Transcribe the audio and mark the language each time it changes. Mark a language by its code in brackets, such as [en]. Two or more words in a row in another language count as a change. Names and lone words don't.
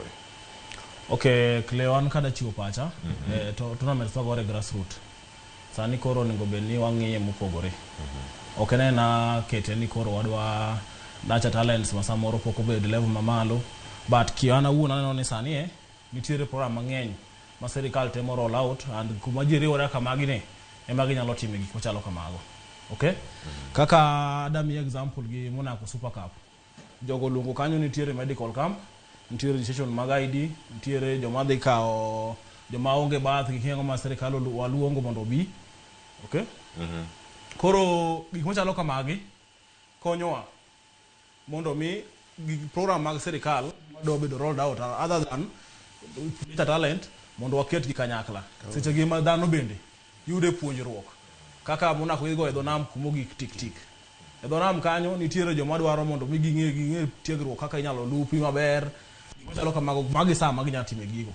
[luo] Okay, Cleon kada chiwo pacha to tournaments magore grassroots. Sani koro nego bedni wang'iye mopogore. Ok ne na kete ni koro wadwa nacha talents ma samoro pok obed level mamalo, but kiana wuon aneno ni sani nitiere program mang'eny ma sirikal temo [en] roll out and [luo] kuma ji riwore kamagi ne ema ginyalo timo gik machalo kamago. Okay? Kaka adami example gi Monaco Super Cup. Jogo lungo kanyo nitiere [en] medical camp, [luo] nitiere registration mag ID, nitiere joma dhi kao joma onge bath gi kengo ma sirikal waluongo mondo bi. Okay? Koro gik machalo kamagi konyowa mondo mi program mag sirikal do bedo [en] rolled out other than talent [luo] mondo waket gi kanyakla. Seche gi ma dhano bende yude puonjruok. Kaka Monaco igo e dho nam kumo gik tik. E dho nam kanyo nitiere joma dwaro mondo mi ging'e tiegruok kaka inyalo lupi maber. Machalo kamago magi sama ginyalo time gigo.